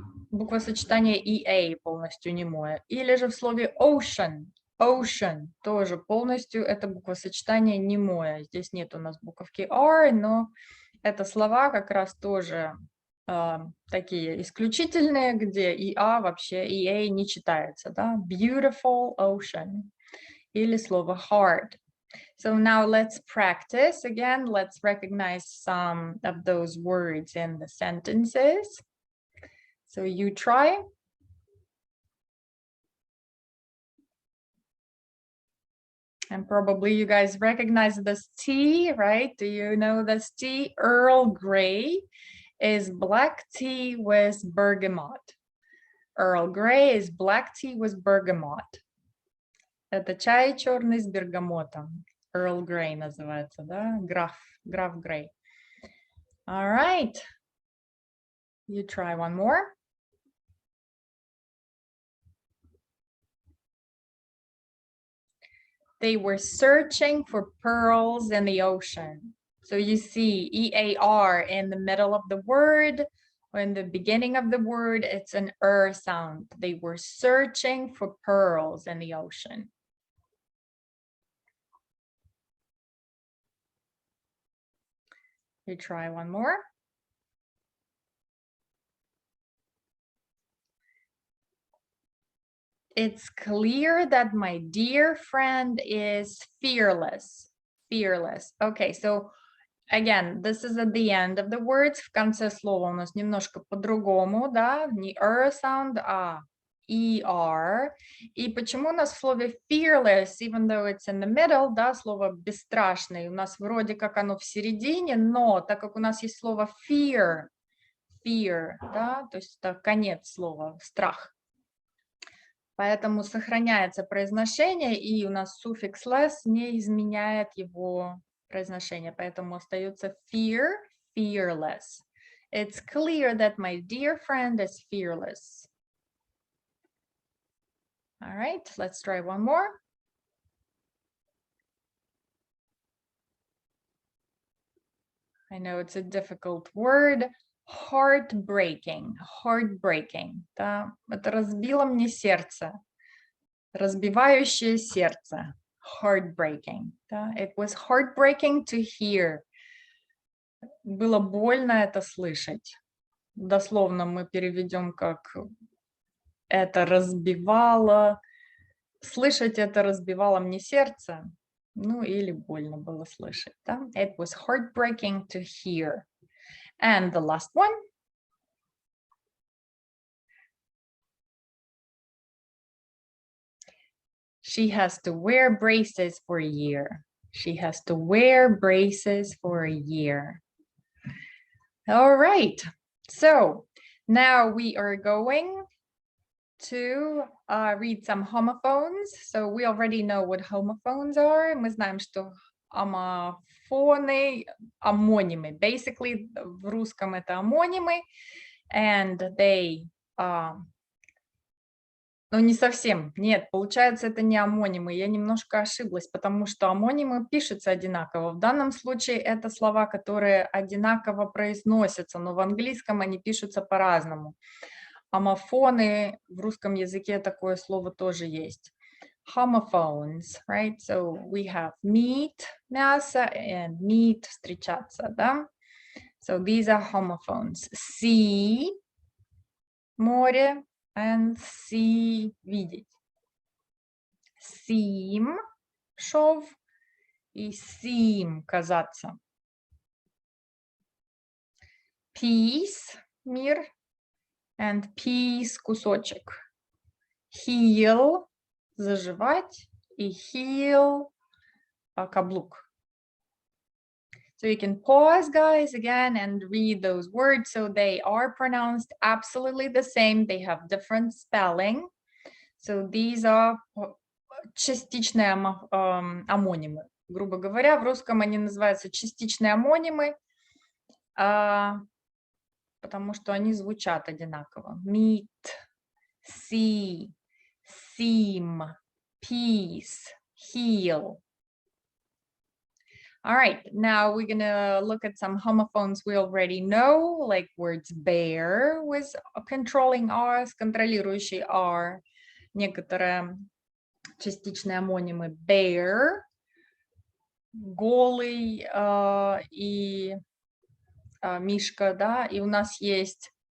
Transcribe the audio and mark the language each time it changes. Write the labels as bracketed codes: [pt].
[ru] Буквосочетание EA полностью немое. Или же в слове ocean тоже полностью это буквосочетание немое. Здесь нет у нас буковки R, но это слова как раз тоже такие исключительные, где вообще EA не читается, да? [en] Beautiful ocean или слово hard. So now let's practice again. Let's recognize some of those words in the sentences. So you try. And probably you guys recognize this tea, right? Do you know this tea? Earl Grey is black tea with bergamot. Earl Grey is black tea with bergamot. [ru] Это чай черный с бергамотом. Earl Grey называется, да? Граф Grey. [en] All right. You try one more. They were searching for pearls in the ocean. So you see EAR in the middle of the word, or in the beginning of the word, it's an sound. They were searching for pearls in the ocean. You try one more. It's clear that my dear friend is fearless. Fearless. Okay, so again, this is at the end of the words. [ru] В конце слова у нас немножко по-другому, да? Не sound, а ER. И почему у нас в слове fearless, [en] even though it's in the middle, [ru] да, слово бесстрашный, у нас вроде как оно в середине, но так как у нас есть слово fear, да, то есть это конец слова, страх. Поэтому сохраняется произношение, и у нас суффикс less не изменяет его произношение. Поэтому остается [en] fear, fearless. It's clear that my dear friend is fearless. All right, let's try one more. I know it's a difficult word. Heartbreaking. [ru] Да? Это разбило мне сердце. Разбивающее сердце. Heartbreaking. Да? [en] It was heartbreaking to hear. [ru] Было больно это слышать. Дословно мы переведем как это разбивало. Слышать это разбивало мне сердце. Ну или больно было слышать. Да? [en] It was heartbreaking to hear. And the last one. She has to wear braces for a year. She has to wear braces for a year. All right. So now we are going to read some homophones. So we already know what homophones are. [ru] Мы знаем, что амофоны, амонимы. [en] Basically, [ru] в русском это амонимы. [en] And they... [ru] Ну, не совсем. Нет, получается, это не амонимы. Я немножко ошиблась, потому что амонимы пишутся одинаково. В данном случае это слова, которые одинаково произносятся, но в английском они пишутся по-разному. Амофоны, в русском языке такое слово тоже есть. [en] Homophones, right? So we have meat, мясо, and meat, [ru] встречаться, да? [en] So these are homophones. Sea, море, and see, видеть. [ru] Seem, шов, и seem, казаться. [en] Piece, мир, and piece, кусочек. [ru] Heel, заживать, и heel, каблук. [en] So you can pause, guys, again and read those words. So they are pronounced absolutely the same. They have different spelling. So these are [ru] частичные амонимы. Грубо говоря, в русском они называются частичные амонимы, потому что они звучат одинаково. [en] Meet, see, seem, peace, heal. All right, now we're going to look at some homophones we already know, like words bear with controlling R's, [ru] контролирующий R, некоторые частичные амонимы bear, голый и мишка, да, и у нас есть